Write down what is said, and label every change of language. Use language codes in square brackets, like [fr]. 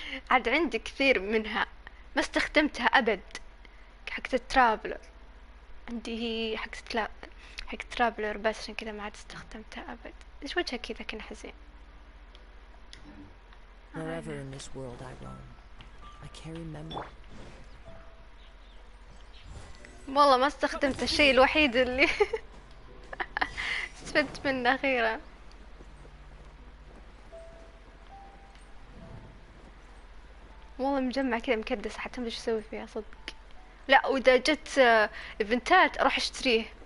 [ar] عاد عندي كثير منها ما استخدمتها أبد. حقت الترابلر عندي، هي حقت ترابلر بس، عشان كذا ما عاد استخدمتها أبد. إيش وجهك كذا كان حزين؟ [en] Wherever in this world I roam, I carry memory. [ar] والله ما استخدمت الشيء الوحيد اللي استفدت منه أخيرا. والله مجمع كذا مكدس، حتى ما ادري ايش اسوي فيها صدق. لا، واذا جت ايفنتات اروح اشتريه.